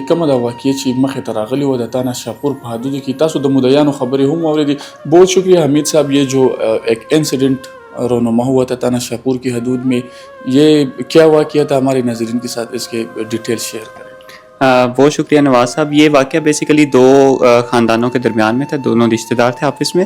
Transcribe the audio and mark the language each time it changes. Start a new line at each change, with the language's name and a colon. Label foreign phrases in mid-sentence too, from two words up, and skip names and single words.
Pashto: کومه دا واقعه چې مخې ته راغلې وه د تانا شاپور په حدودو کې، تاسو د مدعیانو خبرې هم واورېدې.
Urdu: بہت شکریہ حمید صاحب، یہ جو ایک انسیڈنٹ رونما ہوا تھا تانا شاپور کی حدود میں، یہ کیا واقعہ تھا؟ ہمارے ناظرین کے ساتھ اس کے
English: detail share
Urdu: کریں. بہت شکریہ نواز صاحب. یہ واقعہ بیسیکلی دو خاندانوں کے درمیان میں تھا، دونوں رشتہ دار تھے آپس میں.